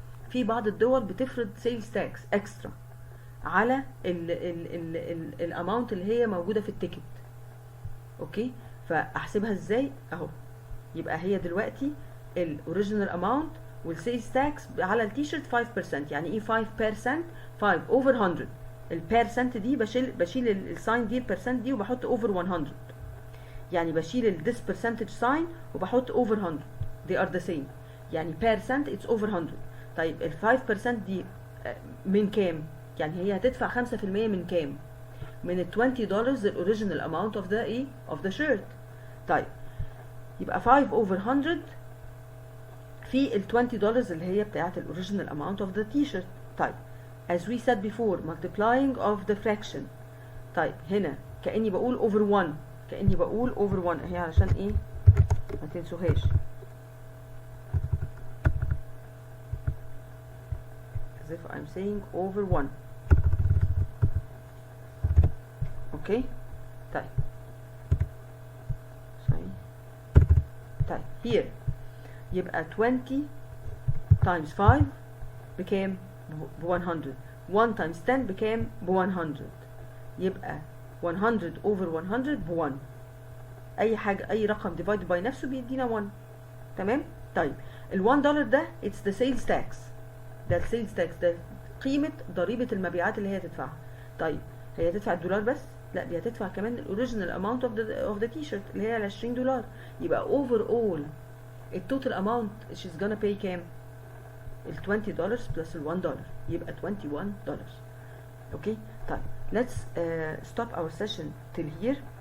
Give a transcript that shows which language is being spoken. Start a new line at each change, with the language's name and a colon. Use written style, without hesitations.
Arabic: في بعض الدول بتفرض
English: sales tax extra
Arabic: على الاماونت اللي هي موجودة في التيكت. اوكي فاحسبها ازاي؟ اهو يبقى هي دلوقتي
English: الاوريجينال اماونت والسيلز تاكس
Arabic: على التيشيرت 5%. يعني ايه 5%؟ 5 over 100. البيرسنت دي بشيل الساين دي البيرسنت دي وبحط over 100. يعني بشيل
English: this percentage sign
Arabic: وبحط
English: over 100. they are the same. يعني percent it's over 100.
Arabic: طيب ال 5% دي من كام؟ يعني هي هتدفع 5% من كام؟ من ال $20
English: الاوريجينال amount of the
Arabic: ايه؟
English: Of the shirt.
Arabic: طيب يبقى 5 over 100 في ال $20 اللي هي بتاعت
English: الاوريجينال amount of the T shirt.
Arabic: طيب
English: as we said before multiplying of the fraction.
Arabic: طيب هنا كأني بقول over 1، كأني بقول over 1 هي علشان ايه ما تنسوهاش.
English: as if I'm saying over 1.
Arabic: اوكي طيب طيب
English: here
Arabic: يبقى
English: 20 times 5
Arabic: بكام؟ ب 100. 1 times 10 بكام؟ ب 100. يبقى 100 over 100 ب 1. اي حاجه اي رقم
English: divided by
Arabic: نفسه بيدينا 1. تمام. طيب ال
English: $1 ده it's the sales tax.
Arabic: ده السيلز تاكس، ده قيمه ضريبه المبيعات اللي هي تدفعها. طيب هي تدفع الدولار بس؟ لا، دي هتدفع كمان
English: الاوريجينال amount of the T shirt
Arabic: اللي هي ال $20. يبقى
English: overall التوتال amount she's gonna pay
Arabic: كام؟ ال $20
English: plus
Arabic: ال $1 يبقى $21. اوكي طيب
English: let's stop our session till here.